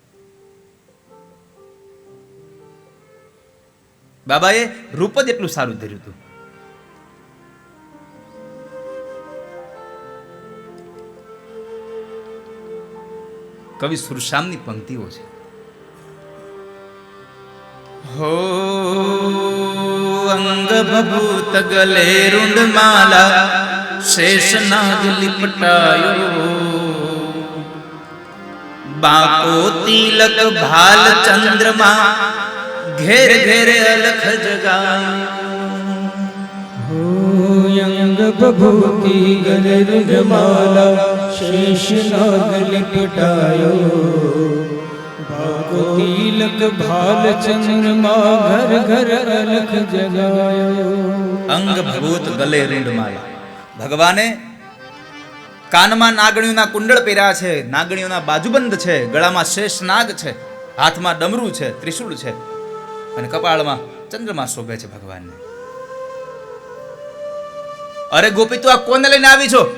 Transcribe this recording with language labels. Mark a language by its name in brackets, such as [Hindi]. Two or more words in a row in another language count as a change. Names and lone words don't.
[Gujarati] બાબાએ રૂપ જ એટલું સારું ધર્યું હતું. કવિ સુરશ્યામની પંક્તિઓ છે. [Braj] हो अंग भभूत गले रुंड माला शेष नाग लिपटायो बाको तिलक भाल चंद्रमा घेर घेर अलख जगायो अंग बभूति गले रुंडमाला शेष नाग लिपटायो बाको तिलक भाल चंद्रमा घर घर अलख जगायो. अंग भभूत गले रींडमाला. [Gujarati] ભગવાને કાનમાં નાગણીઓના કુંડળ પહેર્યા છે, નાગણીઓના બાજુબંધ છે, ગળામાં શેષ નાગ છે, હાથમાં ડમરું છે, ત્રિશૂળ છે અને કપાળમાં ચંદ્રમા શોભે છે ભગવાનને. અરે ગોપી, તું આ કોને લઈને આવી છો?